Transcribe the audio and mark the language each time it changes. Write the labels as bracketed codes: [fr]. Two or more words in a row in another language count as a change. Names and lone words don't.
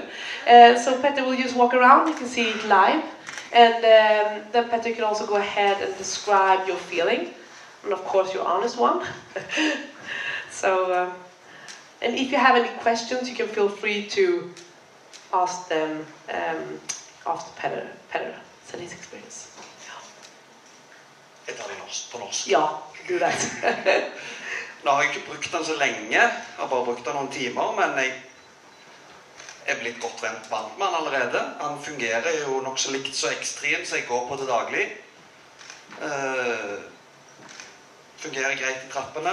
[en] So Petter will just walk around, you can see it live, and then Petter can also go ahead and describe your feeling, and of course your honest one. So, and if you have any questions, you can feel free to ask them after Petter said his experience. [no] Jeg tar det på norsk. Ja, [en] do that. [no] Nå har jeg ikke brukt den så lenge, jeg har bare brukt den noen timer, men jeg er blitt godt vant med den allerede. Han fungerer jo nok så likt så X3-en, så jeg går på til daglig. Fungerer greit i trappene.